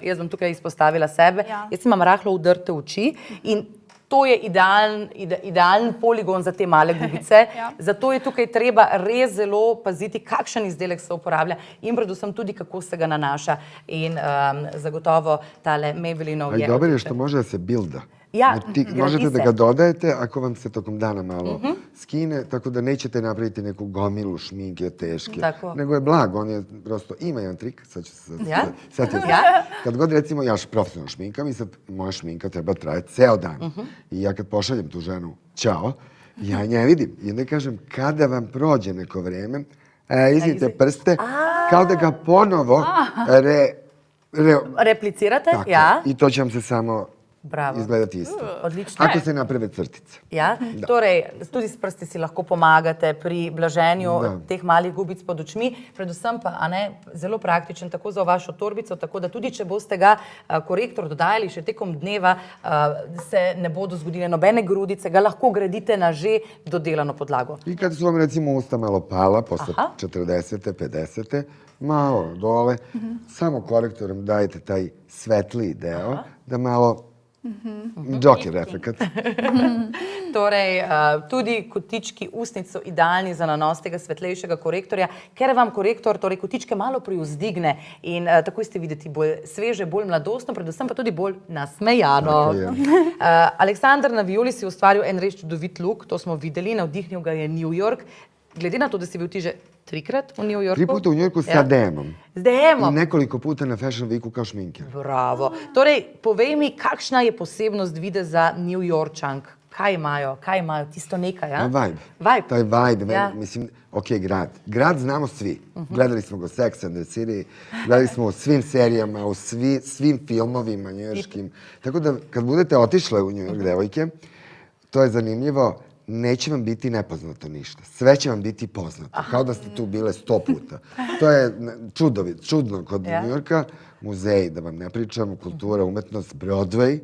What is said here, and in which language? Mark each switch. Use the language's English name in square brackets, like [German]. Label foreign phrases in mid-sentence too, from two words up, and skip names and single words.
[Slovenian] Jaz bom tukaj izpostavila sebe. Jaz imam rahlo udrte oči in to je idealen poligon za te male gubice. Zato je tukaj treba res zelo paziti, kakšen izdelek se uporablja in predvsem tudi, kako se ga nanaša. In zagotovo tale Maybellinov je... [Serbian] Ali dobro je što može da se bilda. Ja, Možete da ga dodajete ako vam se tokom dana malo skine, tako da nećete napraviti neku gomilu šminke teške. Nego je blag, on je prosto, ima jedan trik, sad ću se setiti. Kad god recimo ja profesionalno šminkam i sad moja šminka treba trajati ceo dan. I ja kad pošaljem tu ženu, ćao, ja nje vidim. I onda kažem, kada vam prođe neko vreme, izvinite prste, kao da ga ponovo replicirate. I to će vam se samo izgledati isto. Odlično. Ako se naprave crtice. [Slovenian] Ja, torej, tudi s prsti si lahko pomagate pri blaženju teh malih gubic pod očmi, predvsem pa, a ne, zelo praktičen tako za vašo torbico, tako da tudi, če boste ga korektor dodajali še tekom dneva, se ne bodo zgodile nobene grudice, ga lahko gradite na že dodelano podlago. [Serbian] I kad su vam recimo usta malo pala, posle 40. 50. malo dole, samo korektorom dajete taj svetliji deo, da malo Joker efekat. [Slovenian] Torej, tudi kotički ustnic so idealni za nanos tega svetlejšega korektorja, ker vam korektor torej kotičke malo privzdigne in tako ste videti bolj sveže, bolj mladostno, predvsem pa tudi bolj nasmejano. Aleksandar, na Violi si ustvaril en res čudovit look, to smo videli, navdihnil ga je New York. Glede na to, da si bil ti že 3-krat v New Yorku? [Serbian] 3 puta u New Yorku sa DM-om. [Slovenian] S DM-om? [Serbian] I nekoliko puta na Fashion Weeku kao šminker. Bravo. [Slovenian] Torej, povej mi, kakšna je posebnost videza New Yorkčank? Kaj imajo? Tisto nekaj, ja? [Serbian] Vibe. Taj vibe, mislim, ok, grad. Grad znamo svi. Gledali smo go Sex and the City, gledali smo u svim serijama, u svim filmovima njujorškim. Tako da, kad budete otišle u New York, devojke, to je zanimljivo, neće vam biti nepoznato ništa. Sve će vam biti poznato. Kao da ste tu bile 100 puta. To je čudno kod New Yorka. Muzeji, da vam ne pričam, kultura, umetnost, Broadway.